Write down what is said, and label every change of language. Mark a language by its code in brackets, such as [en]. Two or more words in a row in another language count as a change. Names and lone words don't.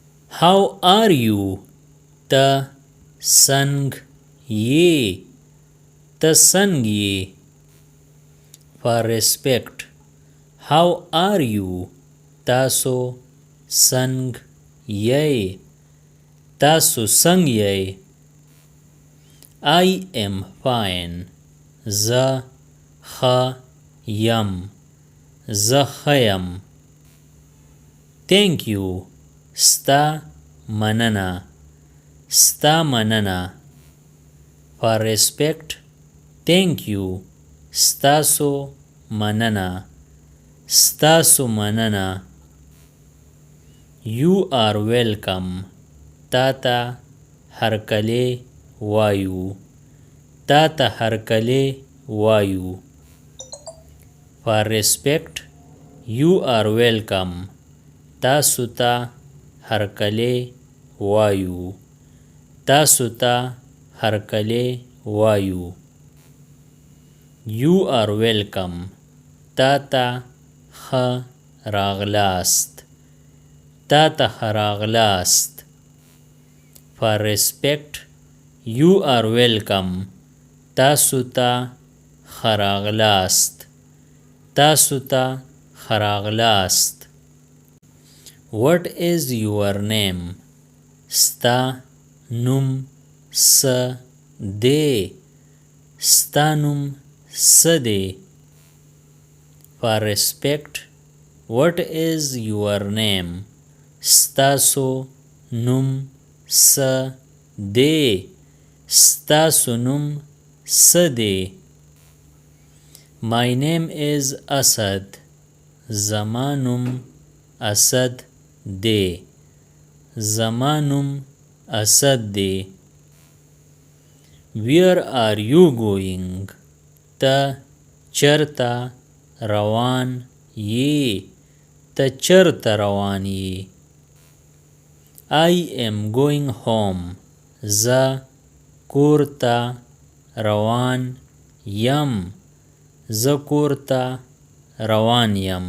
[en] How are you? [ps] ته څنګ یې ته څنګ یې. [en] For respect. How are you? [ps] تاسو څنګ یې تاسو څنګ یې. [en] I am fine. [ps] زه ښه یم زه ښه یم. [en] Thank you. [ps] ستا مننه ستا مننه. [en] For respect. Thank you. [ps] ستاسو مننه ستاسو مننه. [en] You are welcome. [ps] تا ته هرکلی وایو تا ته هرکلی وایو. [en] For respect. You are welcome. [ps] تاسو ته هرکلی وایو تاسو ته هرکلی وایو. [en] You are welcome. [ps] تا ته ښه راغلاست تا ته ښه راغلاست. [en] For respect. You are welcome. [ps] تاسو ته ښه راغلاست تاسو ته ښه راغلاست. [en] What is your name? [ps] ستا نوم څه دی ستا نوم څه دی. [en] For respect. What is your name? [ps] ستاسو نوم څه دی ستاسو نوم څه دی. [en] My name is Asad. [ps] زما نوم اسد دی زما نوم اسد دی. [en] Where are you going? [ps] ته چرته روان یې ته چرته روان یې. [en] I am going home. [ps] زه کور ته روان یم زه کور ته روان یم.